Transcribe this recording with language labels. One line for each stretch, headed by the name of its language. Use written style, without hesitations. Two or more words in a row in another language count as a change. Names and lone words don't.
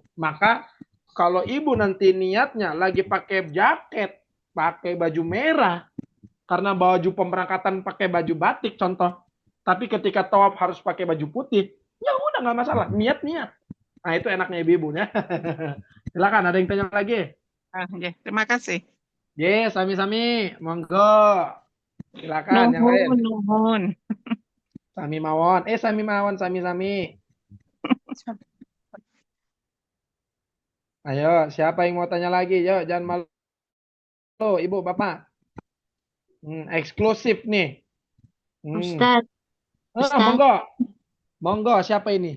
Indonesian: Maka kalau ibu nanti niatnya lagi pakai jaket, pakai baju merah, karena baju pemberangkatan pakai baju batik contoh, tapi ketika tawaf harus pakai baju putih, ya udah nggak masalah, niat-niat. Nah itu enaknya ibu-ibunya. Silakan, ada yang tanya lagi? Ya, terima kasih. Sami-sami, monggo. Silakan yang lain. Nuhun.
Javanese: Sami mawon, sami mawon, sami-sami.
Indonesian: Ayo, siapa yang mau tanya lagi? Yo, jangan malu, ibu, bapak. Eksklusif nih. Ustadz,
Javanese: Monggo. Monggo,
Indonesian: siapa ini?